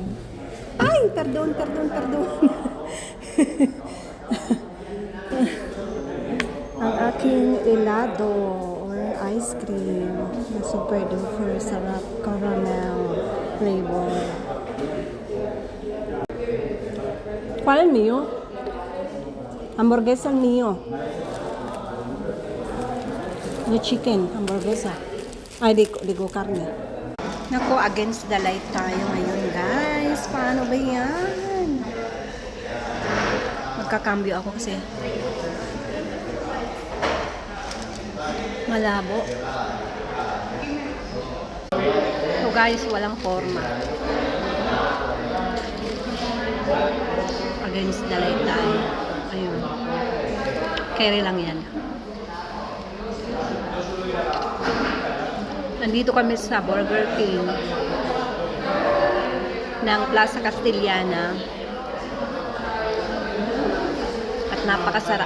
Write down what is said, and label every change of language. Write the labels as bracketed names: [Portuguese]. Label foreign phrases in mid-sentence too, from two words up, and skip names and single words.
[Filipino] Ay, pardon. Ang aking helado [English] or ice cream [Filipino] na [English] super duper [Filipino] sarap [English] caramel flavor. [Spanish] ¿Cuál es mío? Hamburguesa mío. [English] No chicken, hamburguesa. [Filipino] Ay, di ko karne. Naku, [English] against the light [Filipino] tayo ngayon, guys. Paano ba yan? Magkakambyo ako kasi malabo. So guys, walang forma. [English] Against the light [Filipino] tayo. Ayun. Carry lang yan. Nandito kami sa Burger King ng Plaza Castillana. At napakasarap.